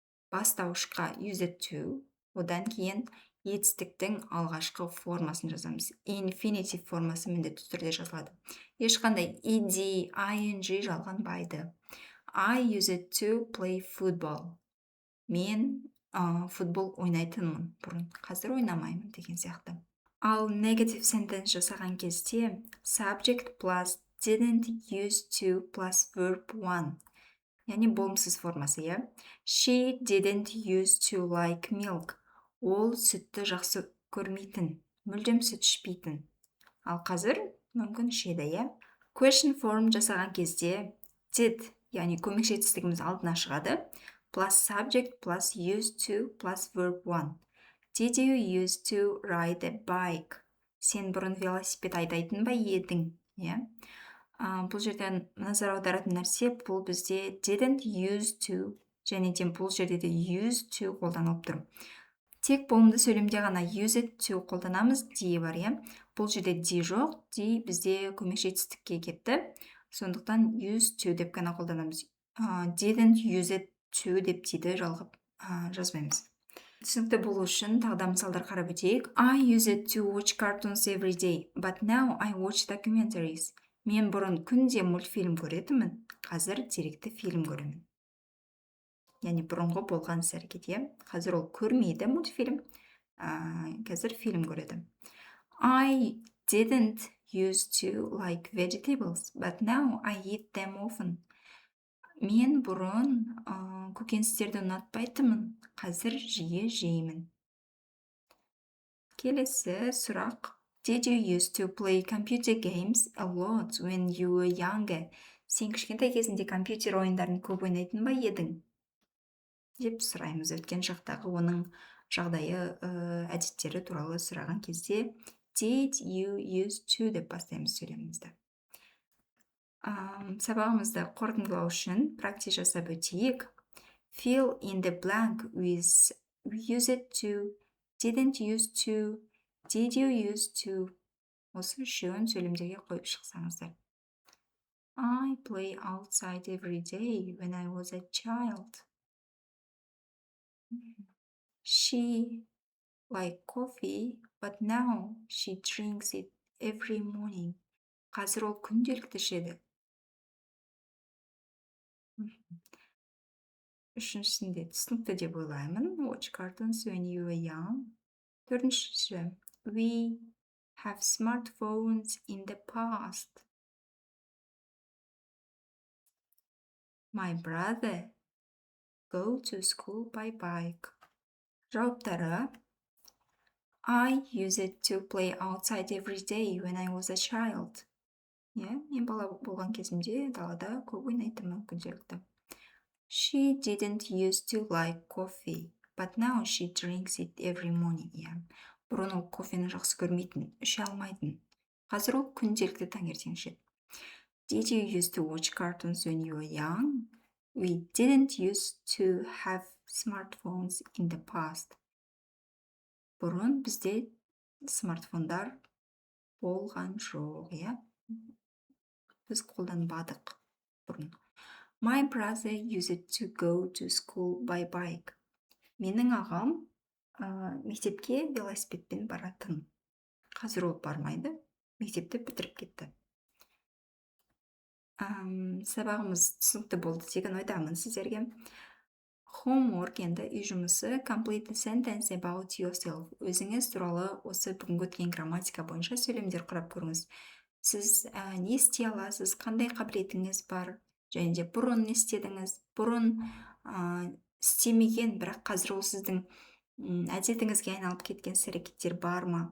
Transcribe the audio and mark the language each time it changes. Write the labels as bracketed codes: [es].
[kk] Бастауышқа used to, одан кейін етістіктің алғашқы формасын жазамыз. Infinitive формасы міндетті түрде жазылады. Ешқандай ed, ing жалғанбайды. [en] I used to play football. [kk] Мен футбол ойнайтынмын бұрын, қазір ойнамаймын деген сияқты. [en] Ал negative sentence жасаған кезде subject plus didn't use to plus verb one. [kk] Яғни болымсыз формасы, иә. [en] She didn't use to like milk. [kk] Ол сүтті жақсы көрмейтін, мүлдем сүт ішпейтін. Ал қазір мүмкін ішеді, иә. Question form жасаған кезде did, яғни көмекші етістігіміз алдына шығады. [en] Plus subject plus used to plus verb one. Did you used to ride a bike? [kk] Сен бұрын велосипед айдайтын ба едің? Бұл жерден назар аударатын нәрсе, бұл бізде didn't used to, және де бұл жерде де used to қолданылып тұр. Тек болымды сөйлемде ғана used to қолданамыз, D бар, Бұл жерде D жоқ, D бізде көмекші етістікке кетті. Сондықтан used to деп қана қолданамыз. Didn't use it to деп D'ді жалғап жазбаймыз. Түсінікті болу үшін тағы да мысалдар қарап өтейік. [en] I used to watch cartoons every day, but now I watch documentaries. [kk] Мен бұрын күнде мультфильм көретінмін, қазір деректі фильм көремін. Яғни бұрынғы болған іс-әрекет, қазір ол көрмейді мультфильм, қазір фильм көреді. [en] I didn't used to like vegetables, but now I eat them often. [kk] Мен бұрын көкөністерді ұнатпайтынмын, қазір жиі жеймін. Келесі сұрақ. [en] Did you used to play computer games a lot when you were younger? [kk] Сен кішкентай кезінде компьютер ойындарын көп ойнайтын ба едің? Деп сұраймыз. Өткен шақтағы оның жағдайы, әдеттері туралы сұраған кезде Did you used to деп бастаймыз сөйлемімізді. Сабағымызды қорытындылау үшін практика жасап өтейік. [en] Fill in the blank with used to, didn't used to, did you used to. [kk] Осы үшеуін сөйлемдерге қойып шықсаңыздар. [en] I play outside every day when I was a child. She liked coffee, but now she drinks it every morning. [kk] Қазір ол күнделікті ішеді. Үшіншісінде түсінікті деп ойлаймын. [en] Watch cartoons when you were young. [kk] Төртіншісі, [en] we have smartphones in the past. My brother go to school by bike. [kk] Жауаптары. [en] I used to play outside every day when I was a child. [kk] Мен бала болған кезімде далада көп ойнайтынмын күнделікті. [en] She didn't used to like coffee, but now she drinks it every morning. [kk] Бұрын ол кофені жақсы көрмейтін, іше алмайтын. Қазір ол күнделікті таңертең ішеді. [en] Did you used to watch cartoons when you were young? We didn't used to have smartphones in the past. [kk] Бұрын бізде смартфондар болған жоқ, Біз қолданбадық бұрын. [en] My brother used to go to school by bike. [kk] Менің ағам мектепке велосипедпен баратын. Қазір ол бармайды, мектепті бітіріп кетті. Сабағымыз түсінікті болды деген ойдамын сіздерге. Homework енді үй жұмысы. [en] Complete the sentence about yourself. [kk] Өзіңіз туралы осы бүгінгі өткен грамматика бойынша сөйлемдер құрап көріңіз. Сіз не істей аласыз, қандай қабілетіңіз бар, және де бұрын не істедіңіз, бұрын істемеген, бірақ қазір ол сіздің әдетіңізге айналып кеткен іс-әрекеттер бар ма?